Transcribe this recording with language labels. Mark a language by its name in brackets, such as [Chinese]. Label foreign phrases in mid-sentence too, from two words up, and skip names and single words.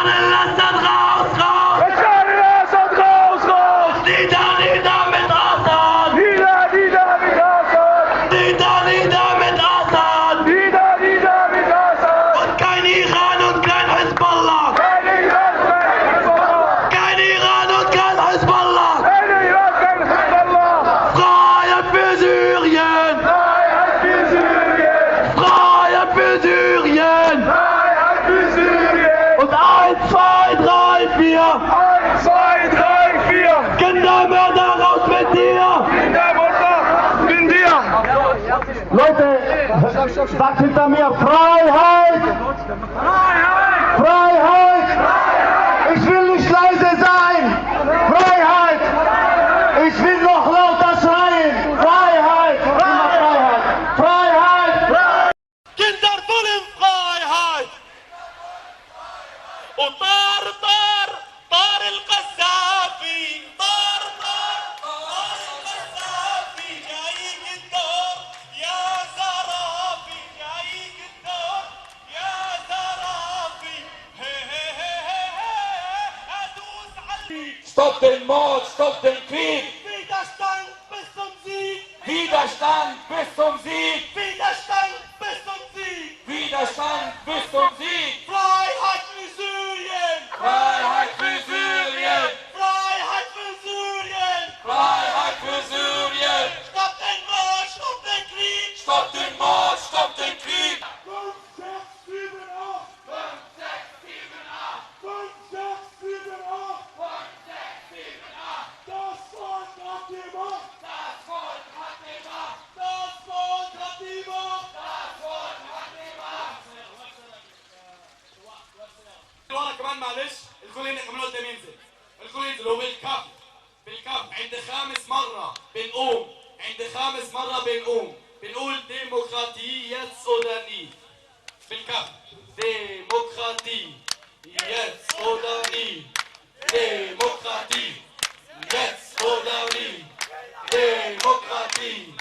[Arabic] الأسد غاوص غاوص بشار الأسد غاوص غاوص نيدا نيدا متأسد نيدا نيدا متأسد نيدا نيدا متأسد نيدا نيدا متأسد وكاين إيران وكاين حزب الله كاين إيران وكاين حزب الله كاين إيران وكاين حزب الله كاين إيران وكاين حزب الله [German] Freiheit für Syrien Freiheit für Syrien Freiheit für Syrien Freiheit für Syrien und 1, 2, 3, 4 1, 2, 3, 4 Kindermörder raus mit dir Kindermörder mit dir Leute, sagt hinter mir Freiheit Freiheit Freiheit Ich will nicht leise sein Freiheit Ich will noch lauter schreien Freiheit Immer Freiheit Freiheit Kinder wollen Freiheit [Arabic] وطار طار طار القذافي طار طار طار القذافي جايك الدور يا زرافي جايك الدور يا زرافي هي هي هي هي ادوس علي [German] Stopp den Mord, stopp den Krieg! Widerstand bis zum Sieg! Widerstand bis zum Sieg! Widerstand bis zum Sieg! Widerstand bis zum Sieg! Freiheit für Syrien! Freiheit für Syrien! Freiheit für Syrien! Freiheit für Syrien! Stopp den Mord, stopp den Krieg! Stopp den Mord, stopp den Krieg! 5, 6, 7, 8! 5, 6, 7, 8! 5, 6, 7, 8! 5, 6, 7, 8! Das Volk hat die Macht! Das Volk hat die Macht! Das Volk hat die Macht! Das Volk hat die Macht! [Arabic] ورا كمان معلش الكل هنا كمان قدام ينزل الكل ينزل هو بالكف بالكف عند خامس مرة بنقوم عند خامس مرة بنقول ديمقراطية يس [German] oder nie [Arabic] بالكف ديمقراطية يس [German] oder nie [Arabic] ديمقراطية يس [German] oder nie [Arabic] ديمقراطية